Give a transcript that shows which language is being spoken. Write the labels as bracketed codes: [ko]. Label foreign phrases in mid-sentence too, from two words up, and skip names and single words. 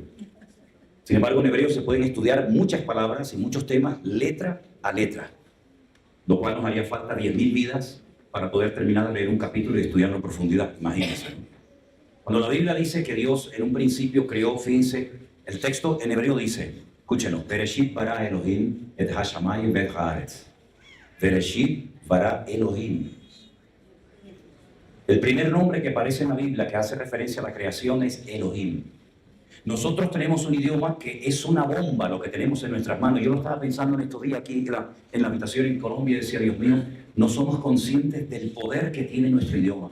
[es] Sin embargo, en hebreo se pueden estudiar muchas palabras y muchos temas letra a letra, lo cual nos haría falta 10.000 vidas para poder terminar de leer un capítulo y estudiarlo en profundidad, imagínense. Cuando la Biblia dice que Dios en un principio creó, fíjense, el texto en hebreo dice, escúchenlo, [he] בראשית ברא אלהים את השמים ואת הארץ. בראשית ברא אלהים. [es] El primer nombre que aparece en la Biblia que hace referencia a la creación es Elohim. Nosotros tenemos un idioma que es una bomba lo que tenemos en nuestras manos. Yo lo estaba pensando en estos días aquí en la habitación en Colombia y decía, Dios mío, no somos conscientes del poder que tiene nuestro idioma.